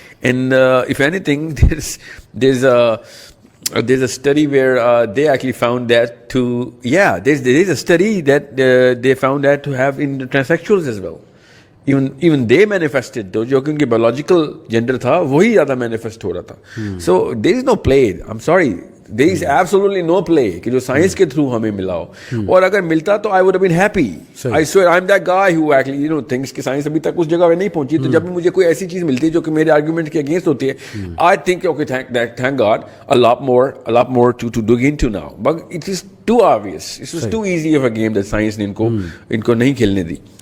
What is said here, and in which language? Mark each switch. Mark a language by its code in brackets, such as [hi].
[en] And if anything, there's a study where they actually found that there is a study that they found that to have in the transsexuals as well. Even they manifested, though [ur] جو کہ ان کے biological gender تھا وہی زیادہ manifest ہو رہا تھا. [en] So there is no play, I'm sorry, there is absolutely no play [ur] کہ جو سائنس کے تھرو ہمیں ملا ہو. اور اگر ملتا تو [en] I would have been happy. I swear I'm that guy who actually thinks [ur] کہ سائنس ابھی تک اس جگہ پہ نہیں پہنچی, تو جب بھی مجھے کوئی ایسی چیز ملتی ہے جو کہ میرے آرگومنٹ کے اگینسٹ ہوتی ہے, [en] I think okay, thank God, a lot more to dig into now. But it is too obvious, it was too easy of a game that science نے [ur] ان کو نہیں کھیلنے دی.